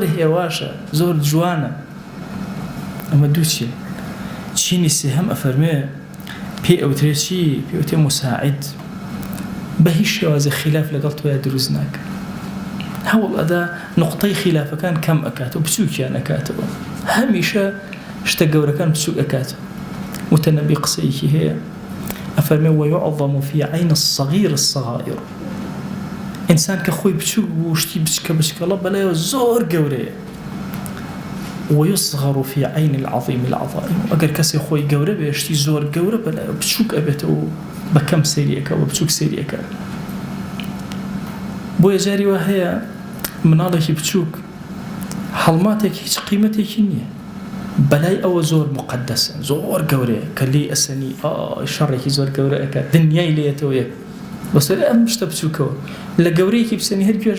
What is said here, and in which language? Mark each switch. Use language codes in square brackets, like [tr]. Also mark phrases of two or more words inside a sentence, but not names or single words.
[ckb] هێواشە زۆر جوانە ئەمە دوو چینی سێهەم ئەفەرمێ پێ ئەوترێ چی پێ ئەوترێ مساعید بە هیچ شێوازە خلاف لەگەڵ تۆیە دروست ناکە هەوڵ ئەدا نقطەی خلافەکان کەم ئەکاتەوە بچووکیان ئەکاتەوە هەمیشە شتە گەورەکان بچووک ئەکاتەوە متەنەبی قسەیەکی هەیە ئەفەرمێ [ar] ويعظم في عين الصغير الصغائر [ckb] ئینسان کە خۆی بچووک بوو شتی بچکەڵە بەلایەوە زۆر گەورەیە [ar] ويصغر في عين العظيم العظائم [ckb] ئەگەر کەسێ خۆی گەورە بێ شتی زۆر گەورە بەلایەوە بچووک ئەبێتەوە بەکەم سەیریەکە و بچووک سەیریەکە بۆ یەجاری وا هەیە مناڵێکی بچووک هەڵماتێک هیچ قیمەتێکی نییە بەلای ئەوە زۆر مقدسە زۆر گەورەیە کە لێ ئەسەنی شەڕێکی زۆر گەورە ئەکات دنیای لێتەوە یەک بەسەر ئەم شتە بچووکەوە لە گەورەیەکی بسەنی هەر گوێژ